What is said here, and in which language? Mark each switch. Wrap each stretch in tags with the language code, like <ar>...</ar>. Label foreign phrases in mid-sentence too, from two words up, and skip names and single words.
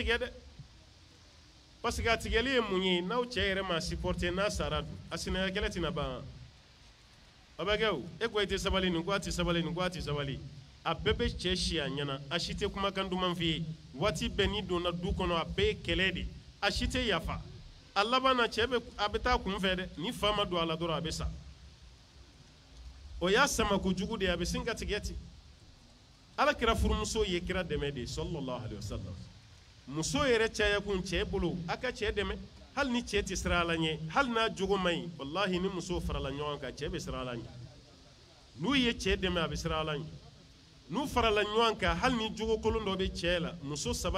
<bm>tigɛ dɛ</bm> <fr>parce que</fr> <bm>a tigɛli ye mun ye n'aw cɛ yɛrɛ ma supporter n'a sara dun a sinaya kɛlɛ tɛna ban a bɛ kɛ o e ko i tɛ sabali nin ko a tɛ sabali nin ko a tɛ sabali a bɛɛ bɛ cɛ si a ɲɛna a si tɛ kumakan duman f'i ye waati bɛɛ n'i donna du kɔnɔ a bɛɛ ye kɛlɛ de a si tɛ yafa a laban na cɛ a bɛ taa kun fɛ dɛ ni fa ma don a la dɔrɔn a bɛ sa o y'a sama kojugu de a bɛ sin ka tigɛ ten ala kira furumuso ye kira dɛmɛ de</bm> <ar>صلى الله عليه وسلم</ar> <bm>muso yɛrɛ caya kun cɛ bolo a ka cɛ dɛmɛ hali ni cɛ tɛ siran ala ɲɛ hali n'a jogo man ɲi wallahi ni muso farala ɲɔgɔn kan cɛ bɛ siran ala ɲɛ n'u ye cɛ dɛmɛ a bɛ siran ala ɲɛ n'u farala ɲɔgɔn kan hali ni jogo kolon dɔ bɛ cɛ la muso saba</bm>